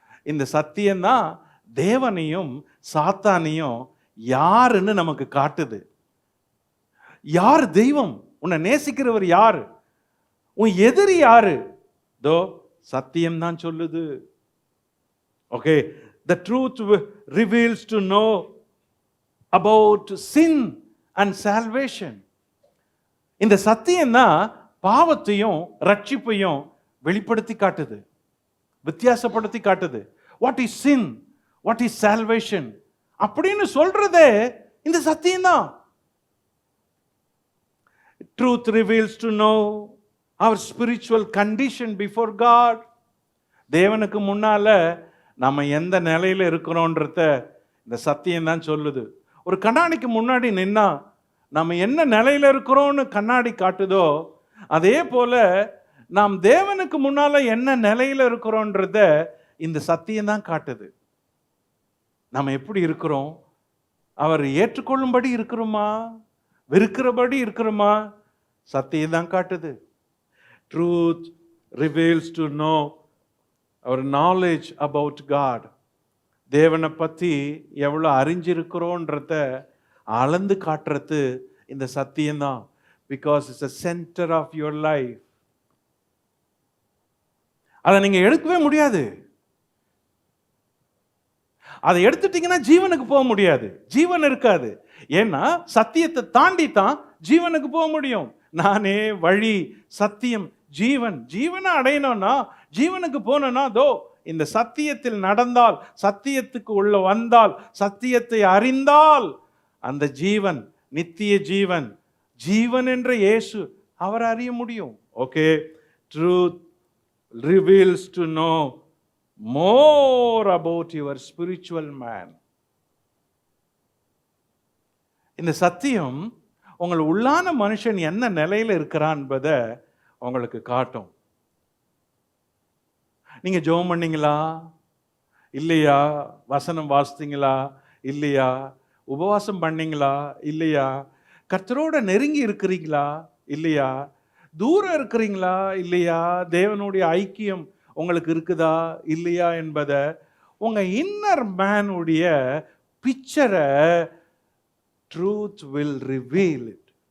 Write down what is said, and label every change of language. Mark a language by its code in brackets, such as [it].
[ta] இந்த சத்தியம்தான் தேவனையும் சாத்தானையும் யாருன்னு நமக்கு காட்டுது. யார் தெய்வம், உன்னை நேசிக்கிறவர் யாரு, உன் எதிரி யாரு, தோ சத்தியம் தான் சொல்லுது. [en] Okay, the truth reveals to know about sin and salvation. [ta] இந்த சத்தியம் தான் பாவத்தையும் ரட்சிப்பையும் வெளிப்படுத்தி காட்டுது, வித்தியாசப்படுத்தி காட்டுது. [en] what is sin, what is salvation [ta] அப்படின்னு சொல்றதே இந்த சத்தியம் தான். [en] Truth reveals to know our spiritual condition before God. [ta] தேவனுக்கு முன்னால நம்ம எந்த நிலையில இருக்கிறோன்றத இந்த சத்தியம் தான் சொல்லுது. ஒரு கண்ணாடிக்கு முன்னாடி நின்னா நம்ம என்ன நிலையில இருக்கிறோம்னு கண்ணாடி காட்டுதோ, அதே போல நாம் தேவனுக்கு முன்னால என்ன நிலையில இருக்கிறோன்றத இந்த சத்தியம் தான் காட்டுது. நம்ம எப்படி இருக்கிறோம், அவர் ஏற்றுக்கொள்ளும்படி இருக்கிறோமா, வெறுக்கிறபடி இருக்கிறோமா, சத்தியம் தான் காட்டுது. [en] Truth reveals to know our knowledge about God. [ta] தேவனை பற்றி எவ்வளோ அறிஞ்சிருக்கிறோன்றத அளந்து காட்டுறது இந்த சத்தியம்தான். [en] Because it's a center of your life. [ta] அதை நீங்கள் எடுக்கவே முடியாது. அதை எடுத்துட்டீங்கன்னா ஜீவனுக்கு போக முடியாது, ஜீவன் இருக்காது. ஏன்னா சத்தியத்தை தாண்டி தான் ஜீவனுக்கு போக முடியும். நானே வழி, சத்தியம், ஜீவன். ஜீவனை அடையணும்னா, ஜீவனுக்கு போனோம்னா தோ இந்த சத்தியத்தில் நடந்தால், சத்தியத்துக்கு உள்ள வந்தால், சத்தியத்தை அறிந்தால் அந்த ஜீவன், நித்திய ஜீவன், ஜீவன் என்ற இயேசு, அவர் அறிய முடியும். [en] Okay, truth reveals to know more about your spiritual man. [ta] இந்த சத்தியம் உங்கள் உள்ளான மனுஷன் என்ன நிலையில இருக்கிறான் என்பதை உங்களுக்கு காட்டும். நீங்க ஜெபம் பண்ணீங்களா இல்லையா, வசனம் வாசித்தீங்களா இல்லையா, உபவாசம் பண்ணீங்களா இல்லையா, கர்த்தரோட நெருங்கி இருக்கிறீங்களா இல்லையா, தூரம் இருக்கிறீங்களா இல்லையா, தேவனுடைய ஐக்கியம் உங்களுக்கு இருக்குதா இல்லையா என்பதை உங்க இன்னர் மேனுடைய பிக்சரை [en] Truth will reveal it.